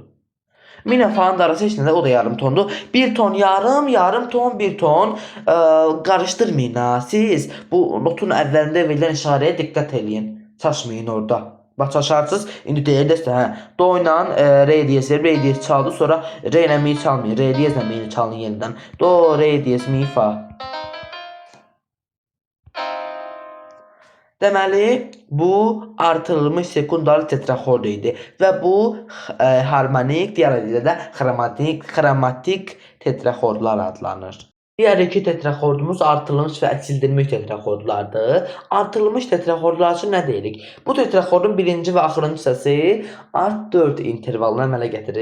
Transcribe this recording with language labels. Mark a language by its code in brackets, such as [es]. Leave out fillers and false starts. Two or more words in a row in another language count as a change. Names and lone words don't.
[az] Mi ilə fa'nın arası heç nədə, o da yarım tondur. 1 ton yarım ton, 1 ton. Qarışdırmayın ha siz. Bu notun əvvəlində verilən işarəyə diqqət eləyin. Çaşmayın orada. Bax, çaşarsınız. İndi deyirlərsə, hə, do ilə re diyez verir, re diyez çaldı, sonra re ilə mi çalmayın. Re diyezlə mi'ni çalın yenidən. Do, re diyez, mi, fa. Deməli, bu artırılmış sekundar tetraxord idi və bu harmonik, digər adıyla da xromatik tetraxordlar adlanır. Digər iki tetraxordumuz artırılmış və əksildirilmiş tetraxordlardır. Artırılmış tetraxordlar üçün nə deyirik? Bu tetraxordun birinci və axırıncı hissəsi art 4 intervalını əmələ gətirir.